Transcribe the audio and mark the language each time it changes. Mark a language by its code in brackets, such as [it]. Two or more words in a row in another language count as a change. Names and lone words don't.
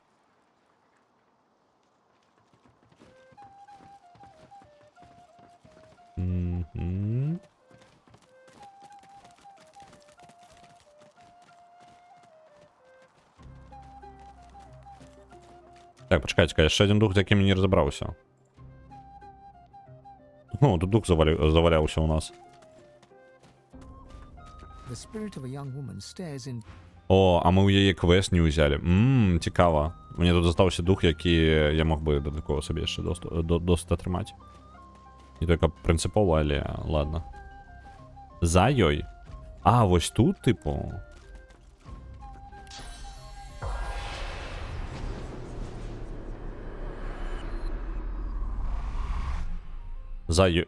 [be] Мгм. Так, пачакайце, яшчэ адзін дух, з якім не разабраўся. Ну, тут дух заваляўся у нас. [en] The spirit of a young woman stares in [be] О, а мы ў яе квест не ўзялі. Цікава. Мне тут застаўся дух, які я мог бы дадатково сабе яшчэ досыт атрымаць. [ru] Не только [be] прынцыпова, але ладно. За ёй. А, вось тут, типу. За ёй.